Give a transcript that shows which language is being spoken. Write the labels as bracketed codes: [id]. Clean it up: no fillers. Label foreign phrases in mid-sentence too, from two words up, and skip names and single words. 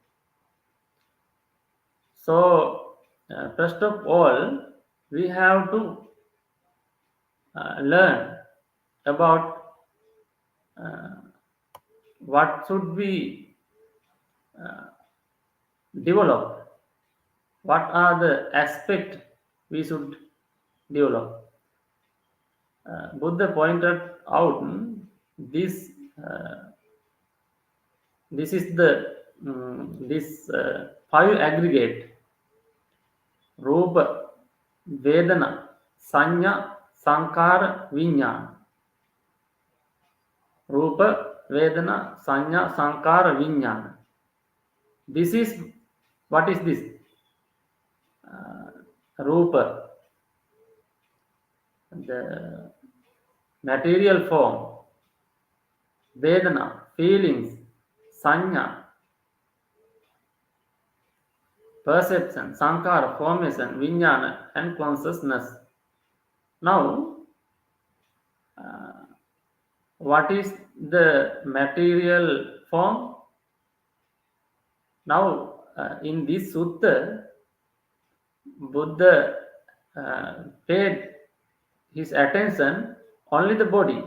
[en] So, first of all, we have to learn about what should be developed, what are the aspects we should develop. Buddha pointed out this this is the this five aggregate: [pi] Rupa, Vedana, Sanya, Sankara, Vijnana. Rupa, Vedana, Sanya, Sankara, Vijnana. [en] This is what is this? Rupa, the material form. Vedana, feelings. Sanya, perception. Sankara, formation. Vijnana, and consciousness. Now, what is the material form? Now, in this sutta, Buddha paid his attention only the body.